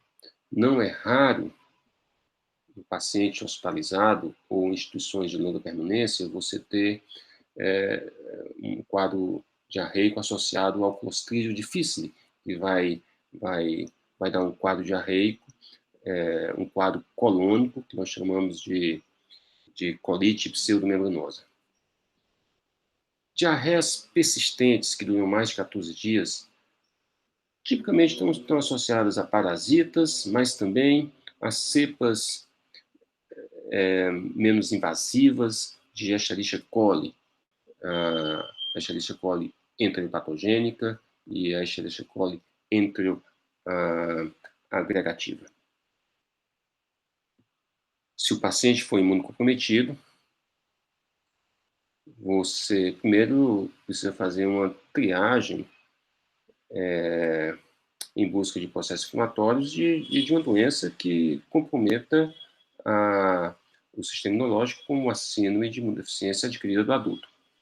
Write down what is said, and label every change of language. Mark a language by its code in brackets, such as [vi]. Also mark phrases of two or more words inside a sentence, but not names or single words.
[pt] Não é raro, no paciente hospitalizado ou em instituições de longa permanência, você ter um quadro diarreico associado ao Clostridium difficile, que vai dar um quadro diarreico, um quadro colônico, que nós chamamos de de colite pseudomembranosa. Diarreias persistentes que duram mais de 14 dias, tipicamente estão associadas a parasitas, mas também a cepas menos invasivas de Escherichia coli. A Escherichia coli enteropatogênica e a Escherichia coli enteroagregativa. Se o paciente for imunocomprometido, você primeiro precisa fazer uma triagem em busca de processos inflamatórios de uma doença que comprometa o sistema imunológico, como a síndrome de imunodeficiência adquirida do adulto.